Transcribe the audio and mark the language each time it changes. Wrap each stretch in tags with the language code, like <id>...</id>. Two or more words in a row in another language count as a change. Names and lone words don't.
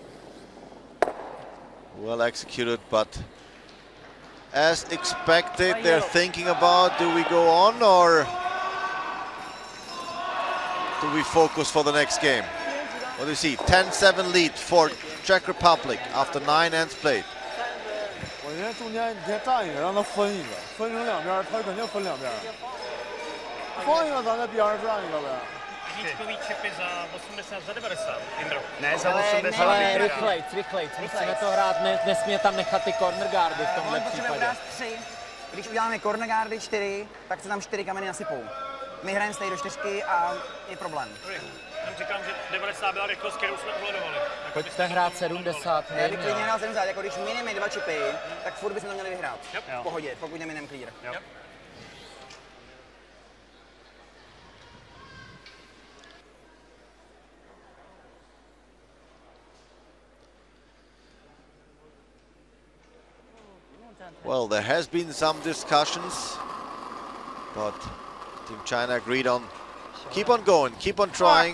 <en>Well executed, but as expected, they're thinking about, do we go on or do we focus for the next game? What do you see? 10-7 lead for Czech Republic after 9 ends played.</en> <zh>我觉得中间你先站一个，让他分一个，分成2边，他肯定分2边。放一个，咱在边上站一个呗。</zh> <cs>Jedničkový čipy za 80, za 90, Indro. Ne, za 80. Ale rychlejc. Musíme to hrát, nesmíme tam nechat ty</cs> <en>corner guardy</en> <cs>v tomhle případě. Když uděláme</cs> <en>corner guardy</en> <cs>4, tak se tam 4 kameny nasypou. My hrajeme stej do 4 a je problém. Říkám, že 90 byla rychlost, kterou jsme uhledovali. Pojďte hrát 70. Já bych klidně hrál 70, jako když mineme 2 čipy, tak furt bychom to měli vyhrát. V pohodě, pokud neminem clear.</cs> <en>Well, there has been some discussions, but Team China agreed on keep on going, keep on trying.</en>